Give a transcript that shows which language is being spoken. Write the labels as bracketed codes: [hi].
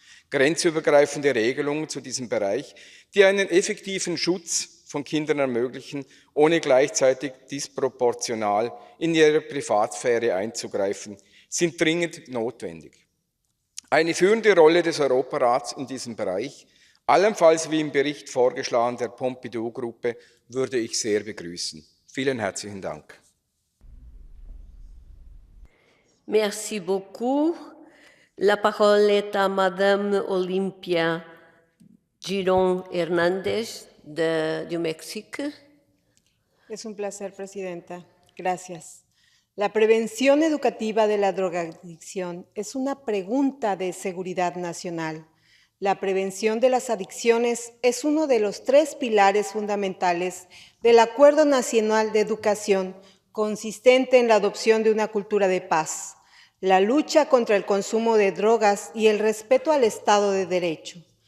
[de] Grenzübergreifende Regelungen zu diesem Bereich, die einen effektiven Schutz von Kindern ermöglichen, ohne gleichzeitig disproportional in ihre Privatsphäre einzugreifen, sind dringend notwendig. Eine führende Rolle des Europarats in diesem Bereich, allenfalls wie im Bericht vorgeschlagen der Pompidou-Gruppe, würde ich sehr begrüßen. Vielen herzlichen Dank. [fr] Merci beaucoup. La parole est à Madame Olympia Girón Hernández du México. [es] Es un placer, Presidenta. Gracias. La prevención educativa de la drogadicción es una pregunta de seguridad nacional. La prevención de las adicciones es uno de los 3 pilares fundamentales del Acuerdo Nacional de Educación, consistente en la adopción de una cultura de paz, la lucha contra el consumo de drogas y el respeto al Estado de Derecho.